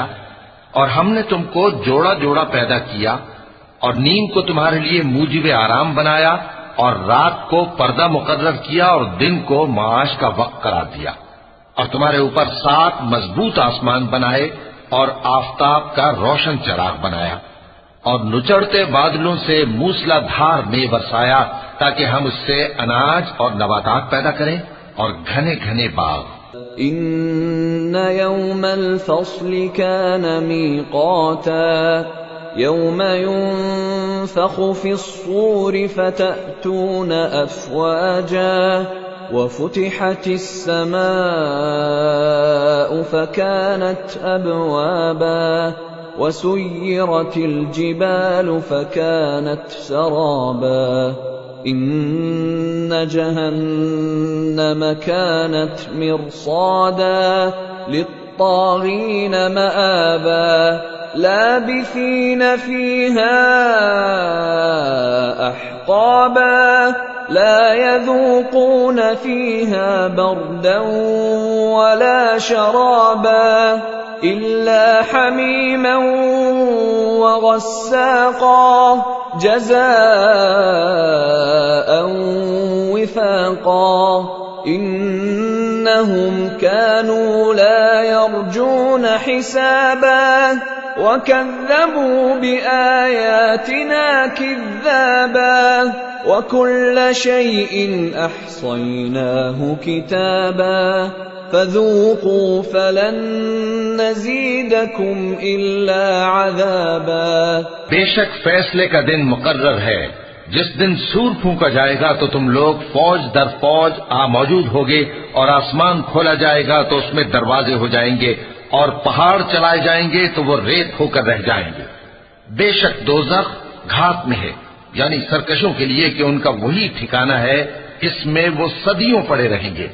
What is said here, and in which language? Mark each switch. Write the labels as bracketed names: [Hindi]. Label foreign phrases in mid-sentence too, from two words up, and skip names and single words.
[Urdu] اور ہم نے تم کو جوڑا جوڑا پیدا کیا اور نیند کو تمہارے لیے موجب آرام بنایا اور رات کو پردہ مقرر کیا اور دن کو ماش کا وقت قرار دیا اور تمہارے اوپر 7 مضبوط آسمان بنائے اور آفتاب کا روشن چراغ بنایا اور نچڑتے بادلوں سے موسلادھار میں برسایا تاکہ ہم اس سے اناج اور نباتات پیدا کریں اور گھنے گھنے باغ. [Arabic] إن يوم الفصل كان ميقاتا يوم ينفخ في الصور فتأتون أفواجا وفتحت السماء فكانت أبوابا وسيرت الجبال فكانت سرابا إن جهنم كانت مرصادا للطاغين مآبا لابثين فيها أحقابا لا يذوقون فيها بردا ولا شرابا إلا حميما وغساقا جزاء وفاقا إنهم كانوا لا يرجون حسابا وكذبوا بآياتنا كذابا وكل شيء أحصيناه كتابا فذوقوا فلن نزيدكم إلا عذابا. [Urdu] بیشک فیصلے کا دن مقرر ہے۔ جس دن صور پھونکا جائے گا تو تم لوگ فوج در فوج آ موجود ہو گے اور آسمان کھولا جائے گا تو اس میں دروازے ہو جائیں گے اور پہاڑ چلائے جائیں گے تو وہ ریت ہو کر رہ جائیں گے. بیشک دوزخ گھات میں ہے، یعنی سرکشوں کے لیے کہ ان کا وہی ٹھکانا ہے، اس میں وہ صدیوں پڑے رہیں گے.